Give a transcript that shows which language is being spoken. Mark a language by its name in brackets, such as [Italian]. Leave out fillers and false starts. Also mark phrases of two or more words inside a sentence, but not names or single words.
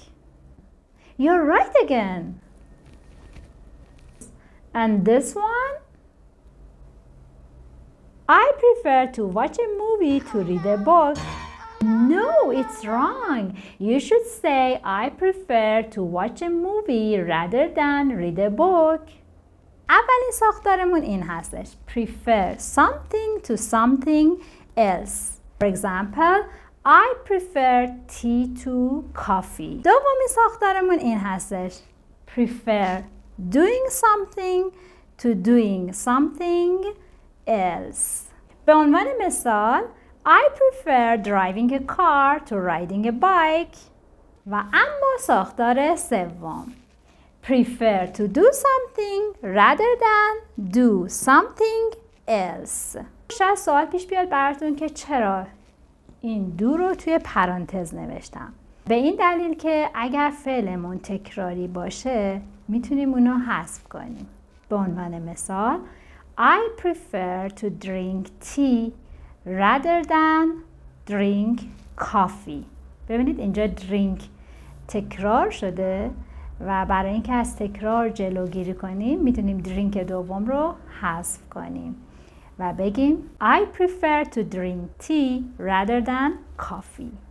[English] You're right again. And this one? I prefer to watch a movie to read a book. No, it's wrong. You should say I prefer to watch a movie rather than read a book. [Persian] اولین ساختارمون این هستش. [English] Prefer something to something else. For example, I prefer tea to coffee. [Persian] دومین ساختارمون این هستش. [English] Prefer doing something to doing something else. [Persian] به عنوان مثال [English] I prefer driving a car to riding a bike. [Persian] و اما ساختار سوم [English] prefer to do something rather than do something else. [Persian] شاید سوال پیش بیاد براتون که چرا این دو رو توی پرانتز نوشتم. به این دلیل که اگر فعلمون تکراری باشه میتونیم اونو حذف کنیم. به عنوان مثال [English] I prefer to drink tea rather than drink coffee. [Persian] ببینید اینجا drink تکرار شده و برای اینکه از تکرار جلوگیری کنیم میتونیم درینک دوم رو حذف کنیم و بگیم [English] I prefer to drink tea rather than coffee.